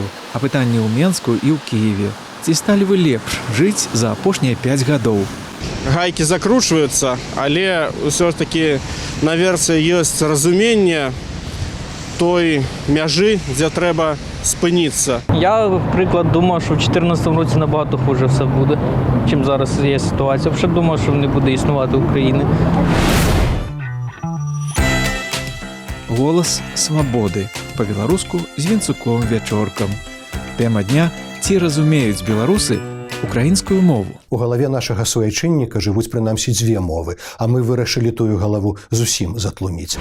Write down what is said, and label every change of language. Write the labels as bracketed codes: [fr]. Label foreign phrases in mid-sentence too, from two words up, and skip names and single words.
[be] Апытанне ў Менску і ў Кіеве. Ці сталі вы лепш жыць за апошнія 5 гадоў? Гайкі закручваюцца, але ўсё ж такі на версіі ёсць разуменне той мяжы, дзе трэба спыніцца. [uk] Я, наприклад, думав, що в 2014 році набагато хуже все буде, чим зараз є ситуація. Взагалі думав, що не буде існувати України. [be] Голас свабоды. Па-беларуску з Вінцуком Вячоркам. Тэма дня – ці разумеюць беларусы украінскую мову. У галаве нашага суайчынніка жывуць прынамсі 2 мовы, а мы вырашылі тую галаву зусім затлуміць.